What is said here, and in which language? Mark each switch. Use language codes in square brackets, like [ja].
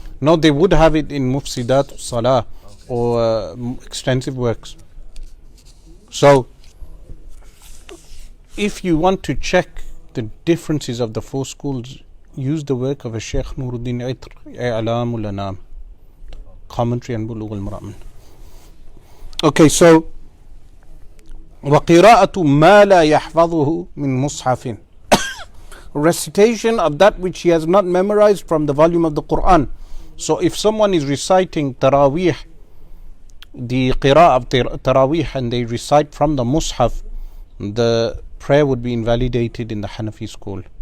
[en] No, they would have it in Mufsidat Salah or extensive works. So if you want to check the differences of the four schools, use the work of a Shaykh Nur Ul Idah, I'Alamul Anam, commentary on Bulugh al-Maram. Okay, so [ar] وَقِرَاءَةُ مَا لَا يَحْفَظُهُ مِن مُصْحَفٍ. [en] Recitation of that which he has not memorized from the volume of the Quran. So if someone is reciting Taraweeh, the Qira'ah of Taraweeh, and they recite from the Mus'haf, the prayer would be invalidated in the Hanafi school.